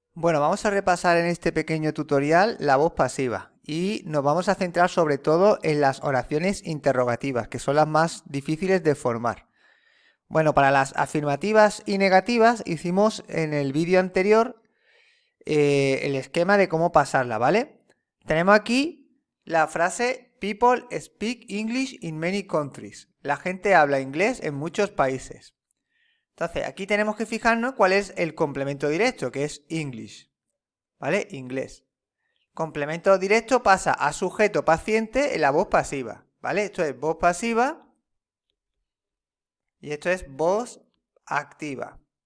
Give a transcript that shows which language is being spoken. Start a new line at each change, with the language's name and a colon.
Spanish: Bueno, vamos a repasar en este pequeño tutorial la voz pasiva y nos vamos a centrar sobre todo en las oraciones interrogativas, que son las más difíciles de formar. Bueno, para las afirmativas y negativas hicimos en el vídeo anterior el esquema de cómo pasarla, ¿vale? Tenemos aquí la frase
English: People speak English in many countries.
Spanish: La gente habla inglés en muchos países. Entonces, aquí tenemos que fijarnos cuál es el complemento directo, que es English, ¿vale? Inglés. Complemento directo pasa a sujeto paciente en la voz pasiva, ¿vale? Esto es voz pasiva y esto es voz activa.